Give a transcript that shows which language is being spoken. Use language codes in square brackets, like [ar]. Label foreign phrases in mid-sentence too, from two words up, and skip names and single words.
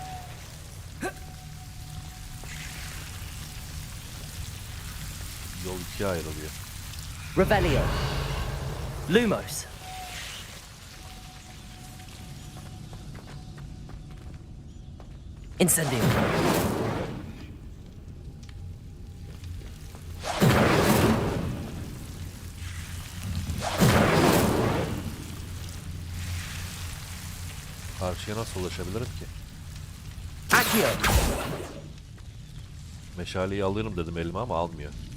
[tr] Yol ikiye ayrılıyor. Revelio. Lumos. Incendio. Karşıya nasıl ulaşabilirim ki? Accio. Meşaleyi alırım dedim elime ama almıyor.